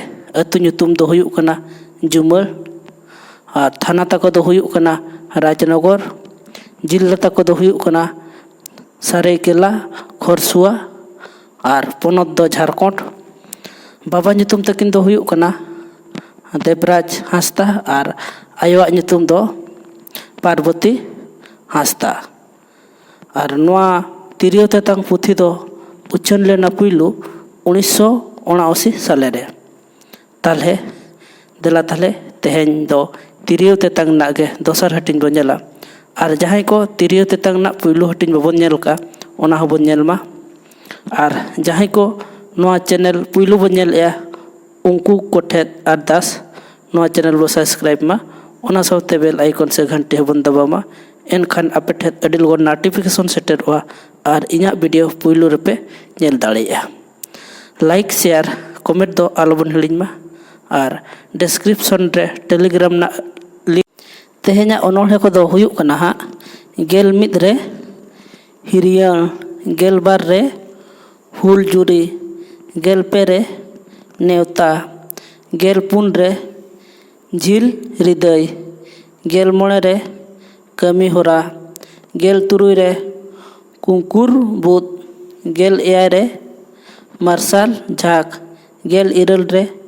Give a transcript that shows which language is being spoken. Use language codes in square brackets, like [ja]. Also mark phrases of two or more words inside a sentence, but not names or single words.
[sat] अतु ᱧᱩᱛᱩᱢ दो हुयुक कना जुमल और थाना तको दो हुयुक कना राजनगर जिला तको दो हुयुक कना सरायकेला खरसुआ और पोनत दो झारखंड बाबा ᱧᱩᱛᱩᱢ तकिन दो हुयुक कना देवराज हांसदा और आयोआ ᱧᱩᱛᱩᱢ दो पार्वती हांसदा और नवा तिरियो तेतांग पुथी दो उछन लेना पुइलु 1979 साल रे ताले देला ताले तेहेन दो तिरियो तेतांग नागे दोसर हटिन बन नेला और जहां को तिरियो तेतांग ना पुइलु हटिन बबन नेल का ओना हबन नेल मा और जहां को नवा चैनल पुइलु बन नेल या उनको कोठे अरदास नवा चैनल बो सब्सक्राइब मा ओना साउते [en] bell icon [sat] से घंटे हबन दबामा एनखान अपेठे अडी लगन [en] notification setter [sat] हुआ और इना वीडियो पुइलु रेपे नेल दाड़ेया लाइक [en] share comment [sat] दो आलोबन हिलिन मा और डिस्क्रिप्शन रे टेलीग्राम ना लिंक तेहेना ओनोहे को दो हुयुक कना हा गेल मिद रे हिरियन गेल बार रे हुल जुरी गेल पे रे नेवता गेल पुन रे झिल हृदय गेल मोड़े रे कमी होरा गेल तुरुई रे कुंकुर बुत गेल एयाय रे मार्शल झाक गेल इरल रे